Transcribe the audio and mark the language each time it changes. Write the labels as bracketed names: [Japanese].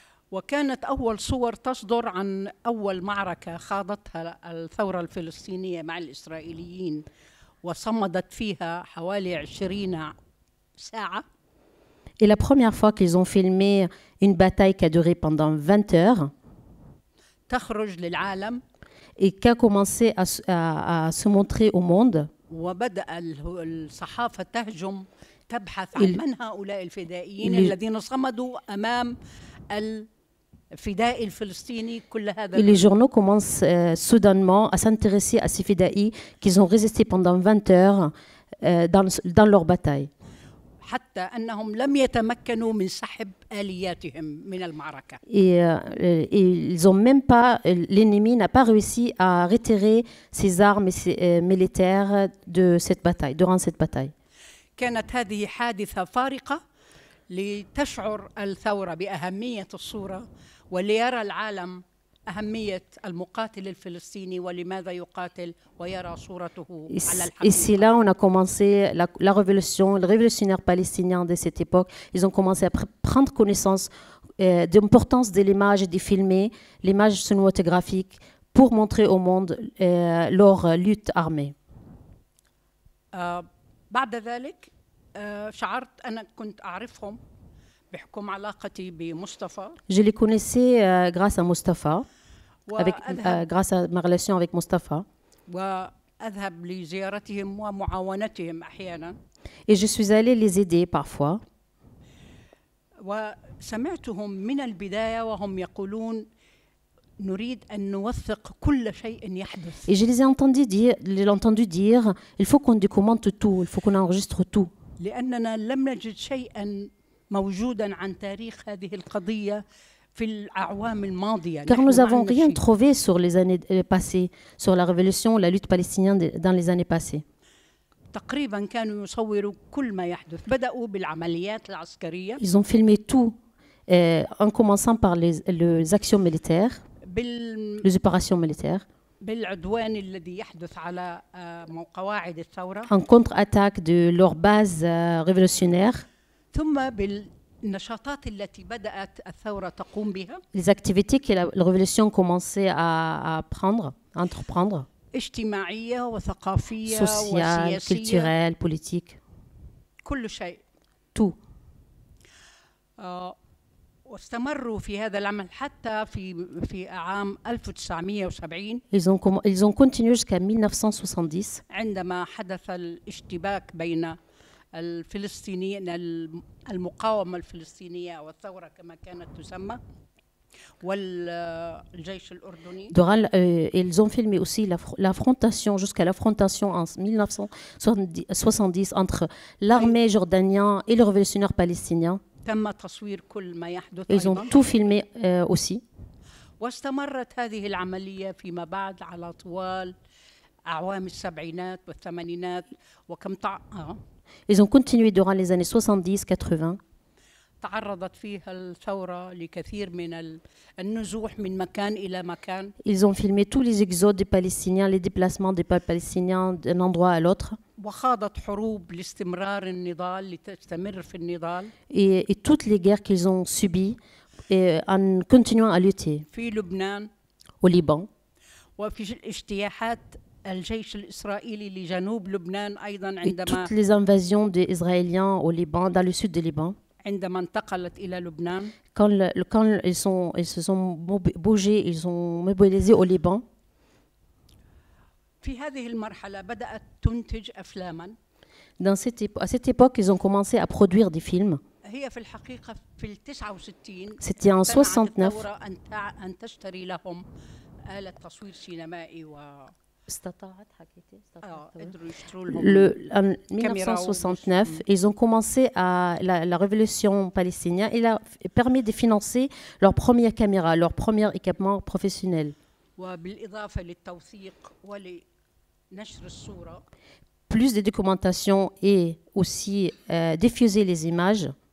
[Arabic] وكانت أول صور تصدر عن أول معركة خاضتها الثورة الفلسطينية مع الإسرائيليين وصمدت فيها حوالي 20 ساعة. [French] Et la première fois qu'ils ont filmé une bataille qui a duré pendant 20 heures, [Arabic] تخرج للعالم, [French] et qui a commencé à se montrer au monde. [Arabic] وبدأ الصحافة تهجم تبحث عن من هؤلاء الفدائيين الذين صمدوا أمام الفدائي الفلسطيني كل هذا. [French] Et les journaux commencent soudainement à s'intéresser à ces fidaïs qui ont résisté pendant 20 heures dans leur bataille. [Arabic] حتى أنهم لم يتمكنوا من سحب آلياتهم من المعركة. [French] Et ils ont même pas, l'ennemi n'a pas réussi à retirer ses armes et ses militaires de cette bataille, durant cette bataille. [Arabic] كانت هذه حادثة فارقة لتشعر الثورة بأهمية الصورة وليرى العالم أهمية المقاتل الفلسطيني ولماذا يقاتل ويرى صورته على الحقيقة. [French] Et c'est là on a commencé la révolution, les révolutionnaires palestiniens de cette époque, ils ont commencé à prendre connaissance de l'importance de l'image et de filmer l'image cinématographique pour montrer au monde leur lutte armée. [Arabic] بعد ذلك شعرت أنا كنت أعرفهم بحكم علاقتي بمصطفى. [French] Je les connaissais grâce à Mustafa, grâce à ma relation avec Mustafa. [Arabic] أذهب لزيارتهم ومعاونتهم أحيانا. [French] Et je suis allée les aider parfois. [Arabic] وسمعتهم من البداية وهم يقولون نريد أن نوثق كل شيء يحدث. [French] Et je les ai entendu dire, il faut qu'on documente tout, il faut qu'on enregistre tout. [Arabic] لأننا لم نجد شيئا موجودا عن تاريخ هذه القضية في الأعوام الماضية. [French] Car nous n'avons rien trouvé sur les années passées, sur la révolution, la lutte palestinienne dans les années passées. [Arabic] تقريبا كانوا يصوروا كل ما يحدث. بدأوا بالعمليات العسكرية. [French] Ils ont filmé tout, en commençant par les actions militaires, les opérations militaires, [Arabic] بالعدوان الذي يحدث على قواعد الثورة. [French] en contre-attaque de leurs bases révolutionnaires. [Arabic] ثم بالنشاطات التي بدأت الثورة تقوم بها. [French] Les activités que la révolution commençait à entreprendre. [Arabic] اجتماعية وثقافية [French] Sociale, [Arabic] وسياسية. [French] culturelle, politique. [Arabic] كل شيء. [French] Tout. [Arabic] واستمروا في هذا العمل حتى في عام 1970. [French] Ils ont continué jusqu'à 1970. [Arabic] عندما حدث الاشتباك بين الفلسطينيين المقاومة الفلسطينية أو الثورة كما كانت تسمى والجيش الأردني. [French] Ils ont filmé aussi l'affrontation, jusqu'à l'affrontation en 1970 entre l'armée jordanienne et les révolutionnaires palestiniens. [Arabic] تم تصوير كل ما يحدث. [French] Ils ont tout filmé aussi. [Arabic] واستمرت هذه العملية فيما بعد على طوال أعوام السبعينات والثمانينات وكم [French] Ils ont continué durant les années 70-80. [Arabic] تعرضت فيها الثورة لكثير من النزوح من مكان إلى مكان. [French] Ils ont filmé tous les exodes des Palestiniens, les déplacements des peuples palestiniens d'un endroit à l'autre. [Arabic] وخاضت حروب لاستمرار النضال لتستمر في النضال. [French] Et toutes les guerres qu'ils ont subies en continuant à lutter. [Arabic] في لبنان. [French] Au Liban. [Arabic] وفي الاجتياحات الجيش الإسرائيلي لجنوب لبنان أيضا [French] Et [Arabic] عندما. [French] toutes les invasions des Israéliens au Liban, dans le sud du Liban. [Arabic] عندما انتقلت إلى لبنان. [French] Quand ils se sont bougés, ils ont mobilisé au Liban. [Arabic] في هذه المرحلة بدأت تنتج أفلاما. [French] À cette époque, ils ont commencé à produire des films. [Arabic] هي في الحقيقة في 69. [French] C'était en 69. [Arabic] أن تشتري لهم آلة تصوير سينمائي [French] En 1969, ils ont commencé la révolution palestinienne. Il a permis de financer leur première caméra, leur premier équipement professionnel. Plus de documentation et aussi diffuser les images.